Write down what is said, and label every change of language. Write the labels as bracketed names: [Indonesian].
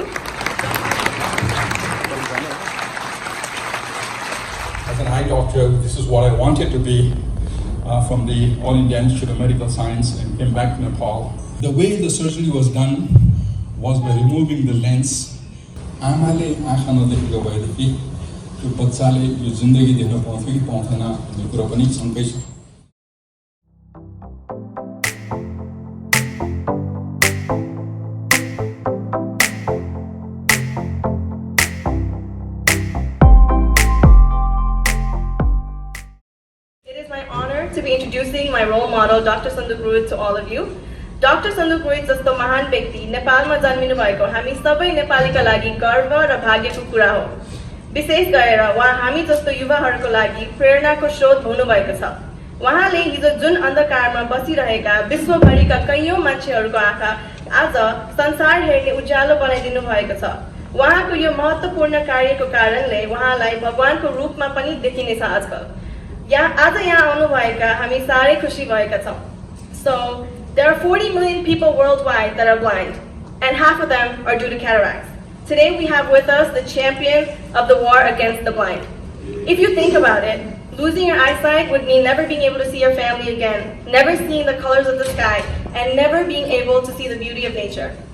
[English] As an eye doctor, this is what I wanted to be from the All India Institute of Medical Science, and came back to Nepal. The way the surgery was done was by removing the lens. [Nepali] आमाले आँखा नदेखेको भएदेखि त्यो बच्चाले यो जिन्दगी देख्न पाउँथ्यो कि पाउँथेन भन्ने कुरा पनि सँगै छ। [English] It is my honor to be introducing my role model, Dr. Sanduk Ruit, to all of you. Dr. [Nepali] Sanduk Ruit जस्तो महान व्यक्ति नेपालमा जन्मिनु भएको हामी सबै नेपालीका लागि गर्व र भाग्यको कुरा हो। विशेष गरेर उहाँ हामी जस्तो युवाहरूको लागि प्रेरणाको स्रोत हुनुभएको छ। उहाँले हिजो जुन अन्धकारमा बसिरहेका विश्वभरिका कैयौं मान्छेहरूको आँखा आज संसार हेर्ने उज्यालो बनाइदिनु भएको छ। उहाँको यो महत्त्वपूर्ण कार्यको कारणले उहाँलाई भगवानको रूपमा पनि देखिनेछ आजकल। आज यहाँ आउनुभएका हामी साह्रै खुसी भएका छौं। [English] So there are 40 million people worldwide that are blind, and half of them are due to cataracts. Today we have with us the champion of the war against the blind. If you think about it, losing your eyesight would mean never being able to see your family again, never seeing the colors of the sky, and never being able to see the beauty of nature.